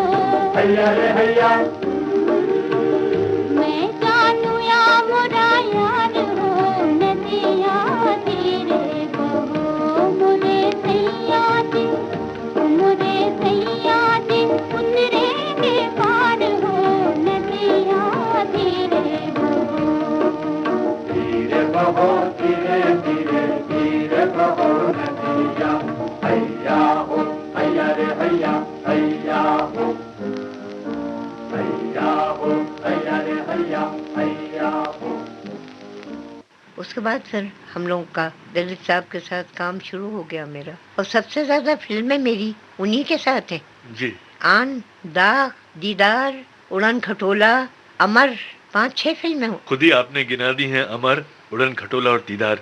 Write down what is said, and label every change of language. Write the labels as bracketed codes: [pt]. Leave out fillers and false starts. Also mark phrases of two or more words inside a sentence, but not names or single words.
[hi] हैया रे हैया मैं जानू या मोरा यार हो नदिया धीरे बहो मोरे सैया जी मोरे सैया जी उतरेंगे पार हो नदिया धीरे बहो धीरे धीरे धीरे बहो नदिया हैया हो हैया रे हैया हैया हो हैया हो हैया रे हैया हैया हो उसके बाद फिर हम लोगों का दिलीप साहब के साथ काम शुरू हो गया मेरा, और सबसे ज्यादा फिल्में मेरी उन्हीं के साथ हैं। जी। आन, दाग, दीदार, उड़न खटोला, अमर, 5-6 फिल्में खुद ही आपने गिना दी हैं, अमर, उड़न खटोला और दीदार।